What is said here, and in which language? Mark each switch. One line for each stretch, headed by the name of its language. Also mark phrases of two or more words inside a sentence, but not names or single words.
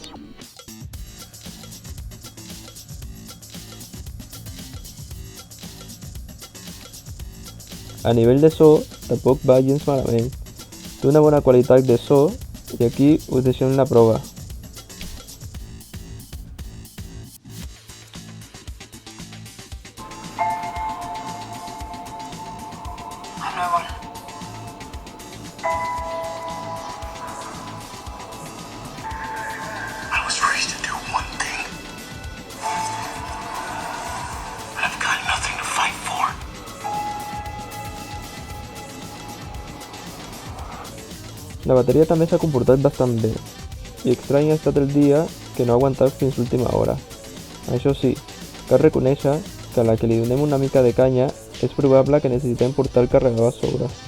Catalan: A nivell de so, tampoc va gens malament. Té una bona qualitat de so i aquí us deixem la prova.
English: I was raised to do one thing, but I've got nothing to fight for.
Catalan: La bateria també s'ha comportat bastant bé, i estrany ha estat el dia que no ha aguantat fins l'última hora. Això sí, cal reconèixer que a la que li donem una mica de canya és probable que necessitem portar el carregador a sobre.